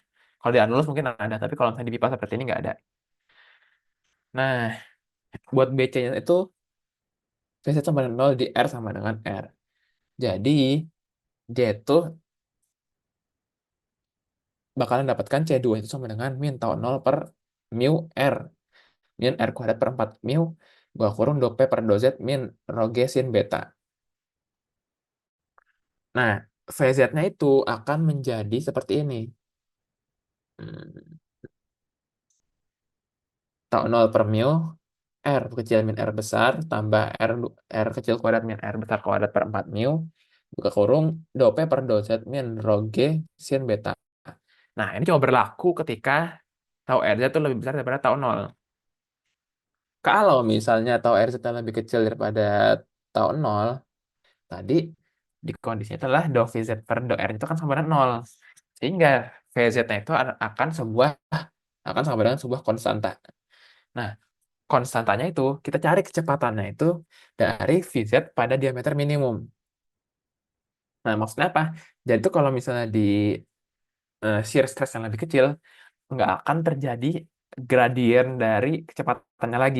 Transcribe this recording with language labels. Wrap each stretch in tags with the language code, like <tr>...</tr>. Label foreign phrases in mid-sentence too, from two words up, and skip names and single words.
<id>Kalau di anulus mungkin ada, tapi kalau misalnya di pipa seperti ini nggak ada. Nah, buat BC-nya itu VZ sama dengan 0 di R sama dengan R. Jadi, dia itu bakalan dapatkan C2 itu sama dengan min tau 0 per mu R. Min R kuadrat per 4 mu, bawah kurung do P per do Z min rho G sin beta. Nah, VZ-nya itu akan menjadi seperti ini. Hmm, Tau 0 per mu, R kecil min R besar, tambah R kecil kuadrat min R besar kuadrat per 4 mu, buka kurung, do P per do Z min rho G sin beta. Nah, ini cuma berlaku ketika tau RZ itu lebih besar daripada tau 0. Kalau misalnya tau RZ lebih kecil daripada tau 0, tadi di kondisinya adalah do VZ per do R itu kan sama dengan 0. Sehingga VZ-nya itu akan sama dengan sebuah konstanta. Nah, konstantanya itu kita cari kecepatannya itu dari VZ pada diameter minimum. Nah, maksudnya apa? Jadi itu kalau misalnya di</id> <en>shear stress</en> <id>yang lebih kecil, nggak akan terjadi gradien dari kecepatannya lagi.</id>